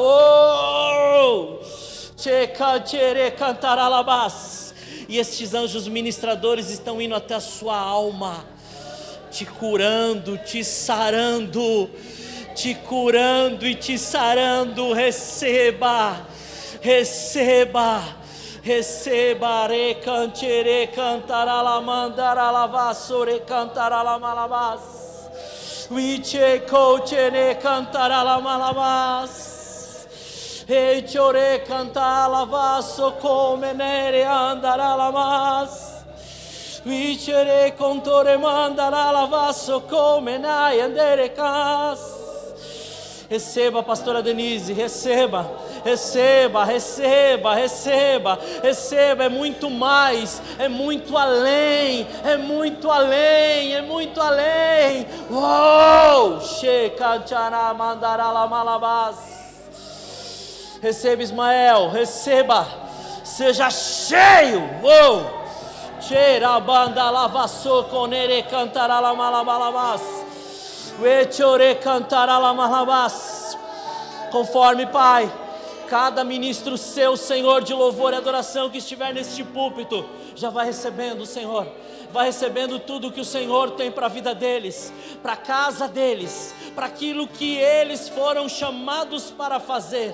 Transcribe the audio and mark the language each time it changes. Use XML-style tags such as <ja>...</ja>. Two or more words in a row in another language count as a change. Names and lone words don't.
<pt>E estes anjos ministradores estão indo até a sua alma, te curando, te sarando, te curando e te sarando. Receba, receba, receba. Recantere cantará la mandara la vasore cantará la malabas. Viche cochene cantará la malabas. E chore cantará la vaso come nere andará la mas. Vichere contore mandará la vaso come nai andere cas. Receba, pastora Denise, receba, receba, receba, receba, receba. É muito mais, é muito além, é muito além, é muito além. Uou! Shekachara mandará la malabas. Receba, Ismael, receba, seja cheio. Uou! Cheira banda lavaço conere cantará la malabalabas. Uechore cantará la malabas. Conforme, Pai, cada ministro seu, Senhor, de louvor e adoração que estiver neste púlpito, já vai recebendo, Senhor. Vai recebendo tudo que o Senhor tem para a vida deles, para a casa deles, para aquilo que eles foram chamados para fazer.</pt>